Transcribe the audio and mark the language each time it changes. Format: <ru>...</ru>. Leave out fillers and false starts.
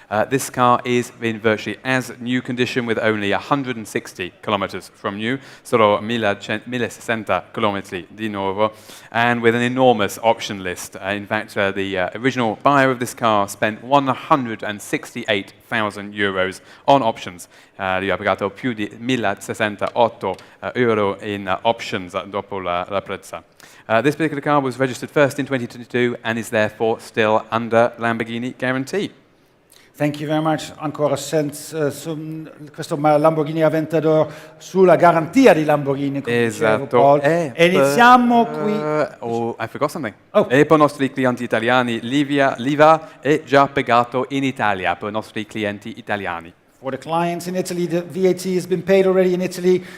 <en>This car is in virtually as new condition with only 160 kilometers from new,</en> <it>solo 1060 kilometri di nuovo,</it> <en>and with an enormous option list. In fact, the original buyer of this car spent 168,000 euros on options.</en> <it>Lui ha pagato più di 1.068 euro in options dopo la prezza.</it> <en>This particular car was registered first in 2022 and is therefore still under Lamborghini guarantee. Thank you very much.</en> <it>Ancora questo Lamborghini Aventador sulla garantia di Lamborghini, come dicevo, Paul. E iniziamo qui.</it> <en>Oh, I forgot something. Oh.</en> <it>E per i nostri clienti italiani, l'IVA è già pagato in Italia per i nostri clienti italiani.</it> <en>For the clients in Italy, the VAT has been paid already in Italy.</en>